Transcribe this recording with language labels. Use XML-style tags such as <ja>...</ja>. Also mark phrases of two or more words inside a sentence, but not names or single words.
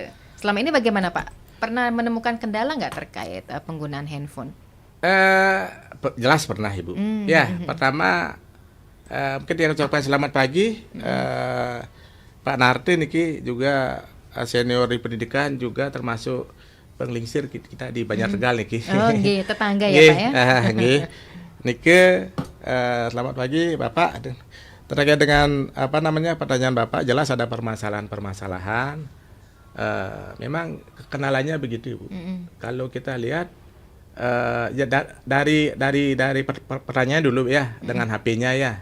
<id>Selama ini bagaimana Pak? Pernah menemukan kendala nggak terkait penggunaan handphone? Jelas pernah Ibu. Ya, pertama mungkin yang ucapkan selamat pagi Pak Narte niki juga senior di pendidikan juga termasuk penglingsir kita di Banjar Tegal niki. Oh, nggih, tetangga ya Pak ya. Nggih. Niki selamat pagi Bapak. Terkait dengan pertanyaan Bapak, jelas ada permasalahan-permasalahan. Memang kenalannya begitu Ibu. Kalau kita lihat ya dari pertanyaan dulu ya dengan HP-nya ya.</id>